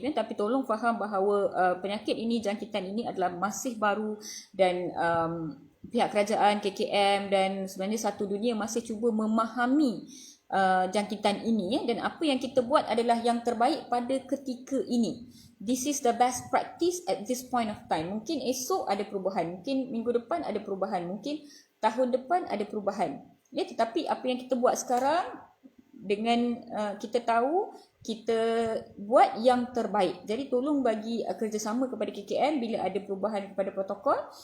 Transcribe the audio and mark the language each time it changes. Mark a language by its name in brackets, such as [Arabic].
[Malay] Tapi tolong faham bahawa penyakit ini, jangkitan ini adalah masih baru dan pihak kerajaan, KKM dan sebenarnya satu dunia masih cuba memahami jangkitan ini dan apa yang kita buat adalah yang terbaik pada ketika ini. [English] This is the best practice at this point of time. [Malay] Mungkin esok ada perubahan, mungkin minggu depan ada perubahan, mungkin tahun depan ada perubahan. Ya, tetapi apa yang kita buat sekarang dengan kita tahu kita buat yang terbaik. Jadi tolong bagi kerjasama kepada KKM bila ada perubahan kepada protokol.